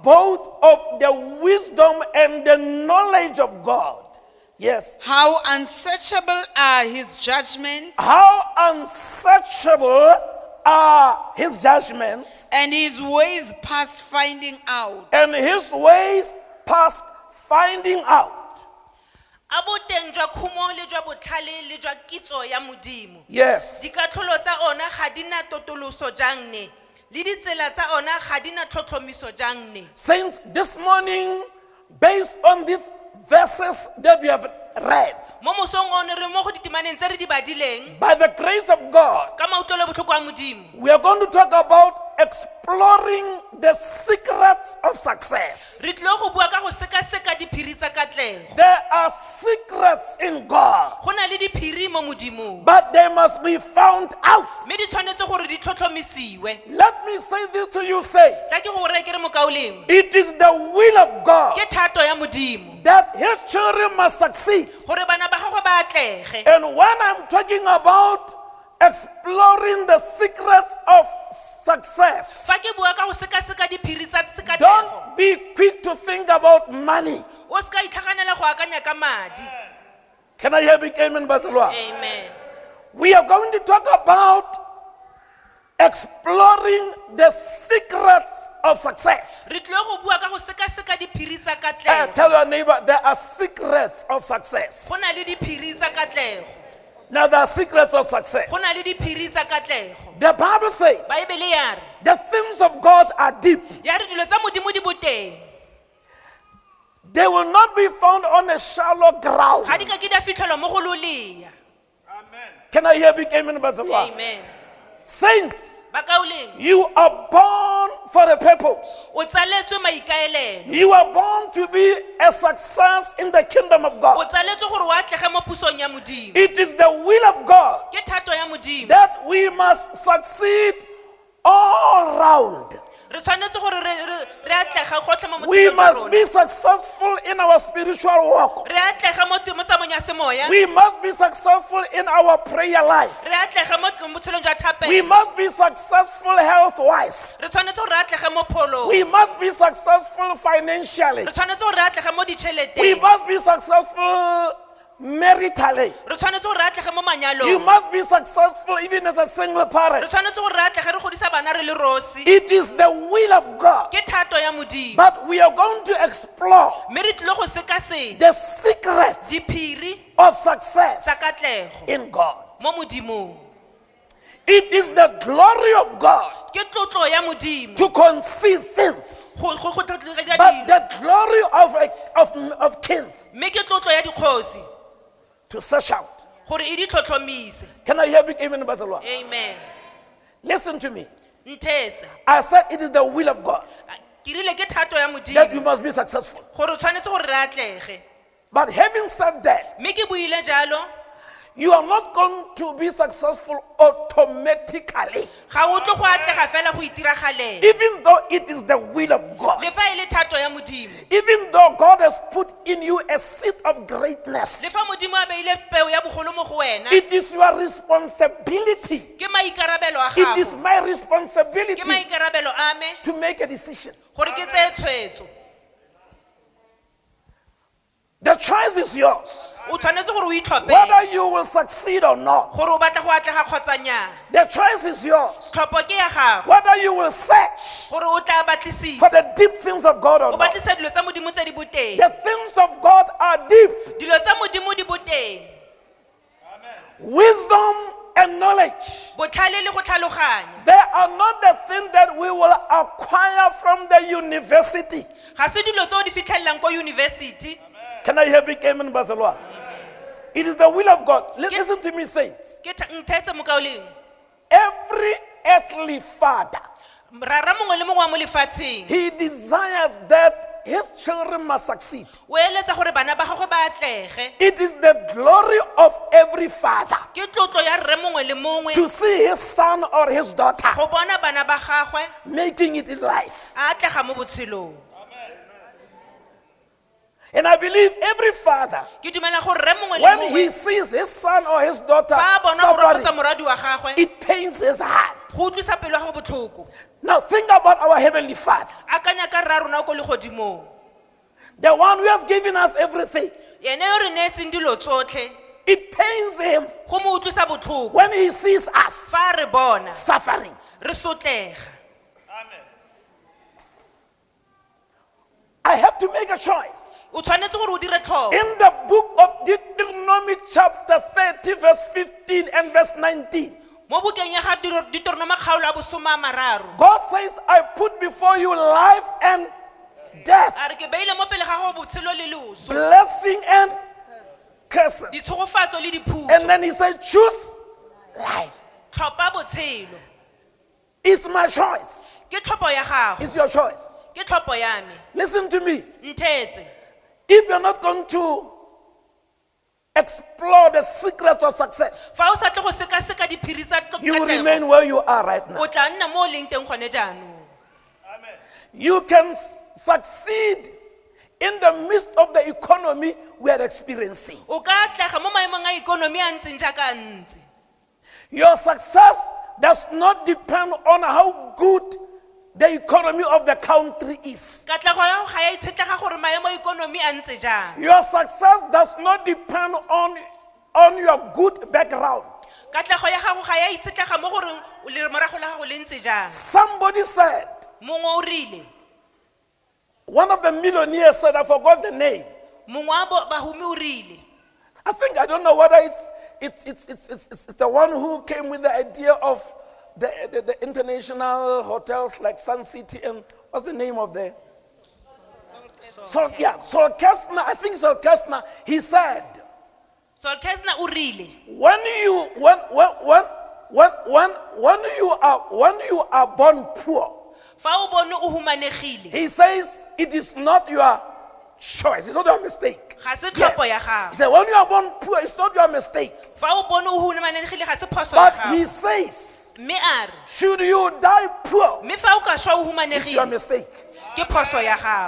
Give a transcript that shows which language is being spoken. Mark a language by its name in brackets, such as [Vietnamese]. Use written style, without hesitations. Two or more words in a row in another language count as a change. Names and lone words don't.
[English] both of the wisdom and the knowledge of God. Yes. How unsearchable are his judgments How unsearchable are his judgments and his ways past finding out. and his ways past finding out. [Tswana] a boteng jwa khumo le jwa botlhale le jwa kitso ya modimo [English] Yes. [Tswana] dikatlholo tsa ona ga di na totoloso jang ne le ditsela tsa ona ga di na tlhotlhomiso jang ne [English] Saints, this morning, based on these verses that we have read, [Tswana] mo mosong one re mo go ditemaneng tse re di badileng [English] by the grace of God, [Tswana] ka mautlwelo botlhoko a modimo [English] we are going to talk about exploring the secrets of success. [Tswana] re tlile go bua ka go sekaseka diphiri tsa katlego [English] There are secrets in God, [Tswana] go na le diphiri mo modimong [English] but they must be found out. [Tswana] mme di tshwanetse gore di tlhotlhomisiwe [English] Let me say this to you, say, [Tswana] tla ke go reye ke re mokaoleng [English] it is the will of God [Tswana] ke thato ya modimo [English] that his children must succeed. [Tswana] gore bana ba gagwe ba atlege [English] And when I'm talking about exploring the secrets of success, [Tswana] fa ke bua ka go sekaseka diphiri tsa sekatlego [English] don't be quick to think about money. [Tswana] o se ka itlhaganela go akanya ka madi [English] Can I hear big amen, Barcelona? amen We are going to talk about exploring the secrets of success. [Tswana] re tlile go bua ka go sekaseka diphiri tsa katlego [English] Tell your neighbor there are secrets of success. [Tswana] go na le diphiri tsa katlego [English] Now there are secrets of success. [Tswana] go na le diphiri tsa katlego [English] The Bible says [Tswana] baebele ya re [English] the things of God are deep. [Tswana] ya re dilo tsa modimo di boteng [English] They will not be found on a shallow ground. [Tswana] ga di ka ke di a fitlhelwa mo go lolea [English] Can I hear big amen, Barcelona? amen Saints, [Tswana] bakaoleng [English] you are born for a purpose. [Tswana] o tsaletswe maikaelelo [English] You are born to be a success in the kingdom of [Tswana] o [English] God. [Tswana] tsaletswe gore o atlege mo pusong ya modimo [English] It is the will of God [Tswana] ke thato ya modimo [English] that we must succeed all round. [Tswana] re tshwanetse gore re atlega gotlhe mo [English] We [Tswana] motshelong wa [English] must [Tswana] rona [English] be successful in our spiritual walk. [Tswana] re atlega mo tsamong ya semoya [English] We must be successful in our prayer life. [Tswana] re atlega mo botshelong jwa [English] We [Tswana] thapelo [English] must be successful health-wise. [Tswana] re tshwanetse gore re atlege mo pholong [English] We must be successful financially. [Tswana] re tshwanetse gore re atlege mo [English] We [Tswana] ditšheleteng [English] must be successful maritally. [Tswana] re tshwanetse gore re atlege mo [English] You [Tswana] manyalong [English] must be successful even as a single [Tswana] re [English] parent. [Tswana] tshwanetse gore re atlege re godisa bana re le rosi [English] It is the will of God. [Tswana] ke thato ya modimo [English] But we are going to explore [Tswana] mme re tlile go sekaseka [English] the secrets [Tswana] diphiri [English] of [Tswana] tsa [English] success [Tswana] katlego [English] in God. [Tswana] mo modimong [English] It is the glory of God [Tswana] ke tlotlo ya modimo [English] to conceal things. [Tswana] go tlotlega [English] But [Tswana] dilo [English] the glory of kings [Tswana] mme ke tlotlo ya dikgosi [English] to search out. [Tswana] gore e di tlhotlhomise [English] Can I hear big amen, Barcelona? amen Listen to me. [Tswana] nthetse [English] I said it is the will of God [Tswana] ke rile ke thato ya [English] that you [Tswana] modimo [English] must be successful. [Tswana] gore o tshwanetse gore re atlege [English] But having said that, [Tswana] mme ke buile jalo [English] You are not going to be successful automatically, [Tswana] ga o tlo go atlega fela go itiragalela [English] even though it is the will of God. [Tswana] le fa e le thato ya modimo [English] Even though God has put in you a seed of greatness, [Tswana] le fa modimo a beile peo ya bogolo mo go wena [English] it is your responsibility. [Tswana] ke maikarabelo a [English] It is [Tswana] gago [English] my [Tswana] ke [English] responsibility [Tswana] maikarabelo a me [English] to make a decision. [Tswana] gore ke tseye tshwetso [English] The choice is yours, [Tswana] o tshwanetse gore o itlhophele [English] whether you will succeed or not. [Tswana] gore o batla go atlega kgotsa nnyaa [English] The choice is yours, [Tswana] tlhopho ke ya gago [English] whether you will search [Tswana] gore o tla [English] for [Tswana] batlisisa [English] the deep things of God or [Tswana] o [English] not. [Tswana] batlisa dilo tsa modimo tse di boteng [English] The things of God are deep. [Tswana] dilo tsa modimo di boteng [English] Wisdom and knowledge, [Tswana] botlhale le go tlhaloganya [English] they are not the thing that we will acquire from the university. [Tswana] ga se dilo tse o di fitlhelelang ko yunibesithi [English] Can I hear big amen, Barcelona? It is the will of God. Listen to me, saints. [Tswana] ke nthetse mokaoleng [English] Every earthly father, [Tswana] rara mongwe le mongwe wa mo lefatsheng [English] he desires that his children must succeed. [Tswana] o eletsa gore bana ba gagwe ba atlege [English] It is the glory of every father [Tswana] ke tlotlo ya rre mongwe le mongwe [English] to see his son or his daughter [Tswana] go bona bana ba gagwe [English] making it in life. [Tswana] a atlega mo botshelong [English] And I believe every father, [Tswana] ke dumela gore rre mongwe le [English] when he [Tswana] mongwe [English] sees his son or his daughter [Tswana] fa a bona gore kgotsa [English] suffering, [Tswana] moradi wa gagwe [English] it pains his heart. [Tswana] go utlwisa pelo ya go botlhoko [English] Now think about our heavenly Father, [Tswana] akanya ka rra rona ko legodimong [English] the one who has given us everything. [Tswana] ene yo re neetseng dilo tsotlhe [English] It pains him [Tswana] go mo utlwisa botlhoko [English] when he sees us [Tswana] fa re bona [English] suffering. [Tswana] re sotlega [English] I have to make a choice. [Tswana] o tshwanetse gore o dire tlhopo [English] In the book of Deuteronomy chapter 30 verse 15 and verse 19, [Tswana] mo bukeng ya ga Deuteronomy kgaolo ya bosome a mararo [English] God says, I put before you life and death, [Tswana] a re ke beile mo pele ga go botshelo le loso [English] blessing and curses. [Tswana] ditshogofatso le diphuto [English] And then he said, choose life. [Tswana] tlhopha botshelo [English] It's my choice. [Tswana] ke tlhopho ya gago [English] It's your choice. [Tswana] ke tlhopho ya me [English] Listen to me. [Tswana] nthetse [English] If you're not going to explore the secrets of success, [Tswana] fa o sa tle go sekaseka diphiri tsa [English] you will [Tswana] katlego, [English] remain where you are right now. [Tswana] o tla nna mo o leng teng gone jaanong [English] You can succeed in the midst of the economy we are experiencing. [Tswana] o ka atlega mo maemong a ikonomi a ntseng jaaka a ntse [English] Your success does not depend on how good the economy of the country is. [Tswana] katlego ya go ga ya itshetlega gore maemo a ikonomi a ntse jang [English] Your success does not depend on your good background. [Tswana] katlego ya gago ga ya itshetlega mo gore le morago la gago le ntse jang [English] Somebody said, [Tswana] mongwe o rile [English] one of the millionaires said, I forgot the name. [Tswana] mongwe wa bahumi o rile [English] I don't know whether it's the one who came with the idea of the international hotels like Sun City and what's the name of the Sol Kestner, I think Sol Kestner, he said, [Tswana] Sol Kestner o rile [English] when you are born poor, [Tswana] fa o bone o humanegile [English] he says it is not your choice, it's not your mistake. [Tswana] ga se tlhopho ya [English] He [Tswana] gago [English] said when you are born poor, it's not your mistake. [Tswana] fa o bone o humanegile ga se phoso ya [English] But he [Tswana] gago [English] says, [Tswana] mme a re [English] should you die poor, [Tswana] mme fa o ka swa o [English] it's your [Tswana] humanegile [English] mistake. [Tswana] ke phoso ya gago